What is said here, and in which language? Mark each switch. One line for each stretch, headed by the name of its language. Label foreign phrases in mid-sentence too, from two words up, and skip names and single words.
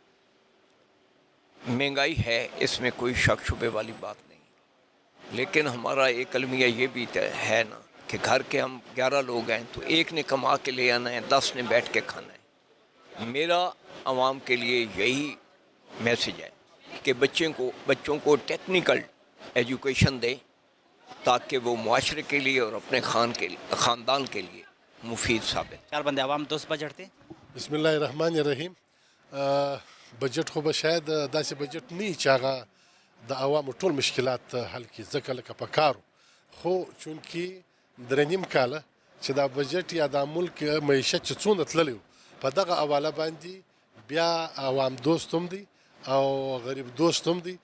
Urdu: مہنگائی ہے، اس میں کوئی شک شبے والی بات نہیں، لیکن ہمارا ایک المیہ یہ بھی ہے نا کہ گھر کے ہم 11 لوگ ہیں تو ایک نے کما کے لے آنا ہے، 10 نے بیٹھ کے کھانا ہے. میرا عوام کے لیے یہی میسج ہے کہ بچوں کو
English: technical education
Urdu: دیں تاکہ وہ معاشرے کے لیے اور اپنے خاندان کے لیے مفید ثابت.
Pashto: کار بندے عوام دوست بجٹ دی.
Arabic: بسم الله الرحمن الرحیم.
Pashto: بجټ خو به شاید داسې بجټ نه وي چې هغه د عوامو ټول مشکلات حل کړي، ځکه لکه په کارو خو چونکې درې نیم کاله چې دا بجټ یا دا ملک معیشت چې څومره تللی و په دغه حواله باندې بیا عوام دوست هم دی او غریب دوست هم دی.